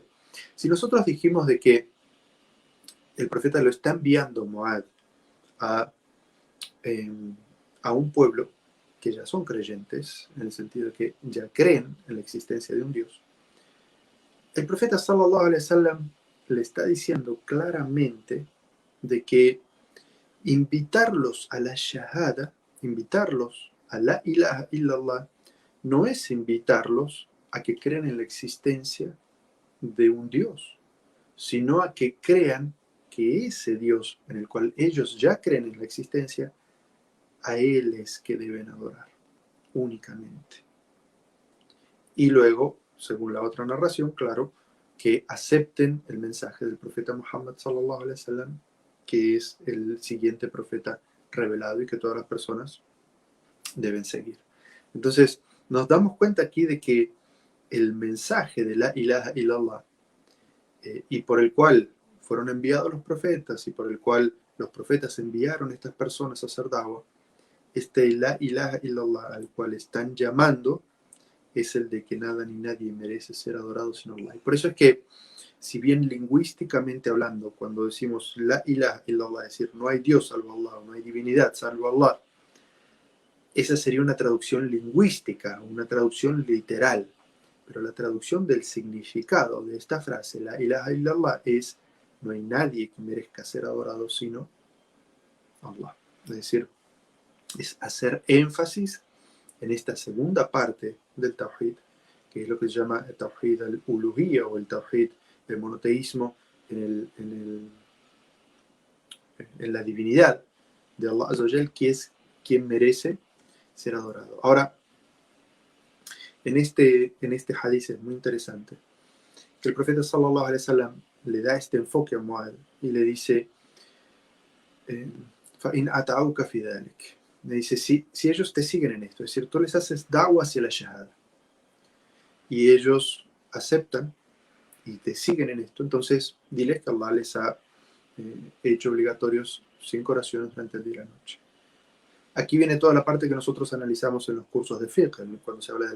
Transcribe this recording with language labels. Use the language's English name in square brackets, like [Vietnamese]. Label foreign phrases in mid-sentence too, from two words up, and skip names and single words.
[Spanish] Si nosotros dijimos de que el profeta lo está enviando Mu'adh a un pueblo que ya son creyentes, en el sentido de que ya creen en la existencia de un Dios, el profeta [Arabic] صلى الله عليه وسلم [Spanish] le está diciendo claramente de que invitarlos a la shahada, invitarlos a [Arabic] لا إله إلا الله, [Spanish] no es invitarlos a que crean en la existencia de un Dios, sino a que crean que ese Dios en el cual ellos ya creen en la existencia, a Él es que deben adorar únicamente. Y luego, según la otra narración, claro, que acepten el mensaje del profeta Muhammad [Arabic] صلى الله عليه وسلم, [Spanish] que es el siguiente profeta revelado y que todas las personas deben seguir. Entonces, nos damos cuenta aquí de que el mensaje de [Arabic] لا إله إلا الله, [Spanish] y por el cual fueron enviados los profetas y por el cual los profetas enviaron a estas personas a hacer da'wah, este [Arabic] لا إله إلا الله [Spanish] al cual están llamando es el de que nada ni nadie merece ser adorado sino Allah. Y por eso es que, si bien lingüísticamente hablando, cuando decimos [Arabic] لا إله إلا الله, [Spanish] es decir, no hay Dios salvo Allah, no hay divinidad salvo Allah, esa sería una traducción lingüística, una traducción literal. Pero la traducción del significado de esta frase, [Arabic] لا إله إلا الله, [Spanish] es: no hay nadie que merezca ser adorado sino Allah. Es decir, es hacer énfasis en esta segunda parte del Tawhid, que es lo que se llama el [Arabic] توحيد الألوهية [Spanish] o el Tawhid del monoteísmo en la divinidad de [Arabic] الله عز وجل, [Spanish] que es quien merece ser adorado. Ahora, en este hadith es muy interesante que el profeta [Arabic] صلى الله عليه وسلم [Spanish] le da este enfoque a Muad y le dice: [Arabic] فَإِنْ أَتَعُوكَ فِي ذَلِكَ. [Spanish] Le dice, si ellos te siguen en esto, es decir, tú les haces da'wah hacia la shahada y ellos aceptan y te siguen en esto, entonces diles que Allah les ha hecho obligatorios 5 oraciones durante el día y la noche. Aquí viene toda la parte que nosotros analizamos en los cursos de fiqh, cuando se habla de